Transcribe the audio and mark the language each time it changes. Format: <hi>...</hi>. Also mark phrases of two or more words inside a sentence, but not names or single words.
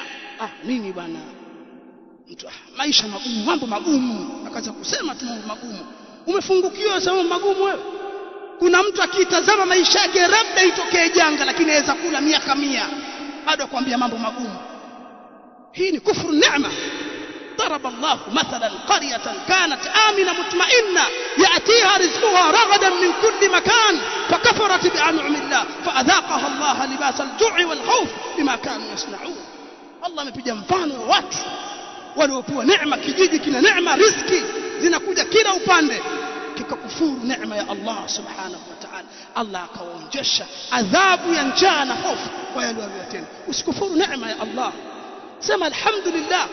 <sw>Nini bwana, mtu maisha magumu, mambo magumu, akaanza kusema tu mambo magumu. Umefungukiwa sababu magumu wewe? Kuna mtu akitazama maisha yake labda itokee janga, lakini aweza kula miaka 100 bado akwambia mambo magumu. Hii ni kufuru neema.</sw> <ar>ضرب الله مثلا قرية كانت آمنة مطمئنة يأتيها رزقها رغدا من كل مكان فكفرت بأنعم الله فأذاقها الله لباس الجوع والخوف بما كانوا يصنعون.</ar> <sw>الله amepiga mfano wa watu waliopewa neema, kijiji kina neema, riziki zinakuja kila upande, kikakufuru neema ya Allah</sw> <ar>سبحانه وتعالى.</ar> <sw>Allah akawaonjesha adhabu ya njaa na hofu kwa yale waliyotenda. Usikufuru neema ya Allah, sema alhamdulillah.</sw>